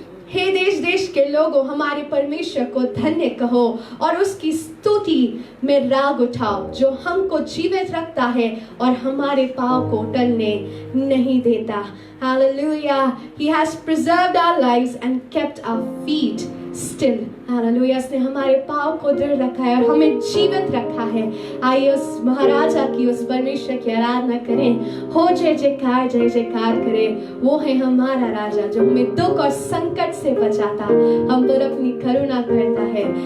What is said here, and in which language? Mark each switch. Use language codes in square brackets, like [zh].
[hi] हे देश देश के लोगों, हमारे परमेश्वर को धन्य कहो और उसकी स्तुति में राग उठाओ, जो हमको जीवित रखता है और हमारे पाँव को टलने नहीं देता। [en] Hallelujah. He has preserved our lives and kept our feet still. Hallelujah. [hi] उसने हमारे पाँव को दृढ़ रखा है और हमें जीवित रखा है। आइए उस महाराजा की, उस परमेश्वर की आराधना करें। हो जय जयकार करें। वो है हमारा राजा जो हमें दुख और संकट से बचाता, हम पर अपनी करुणा करता है।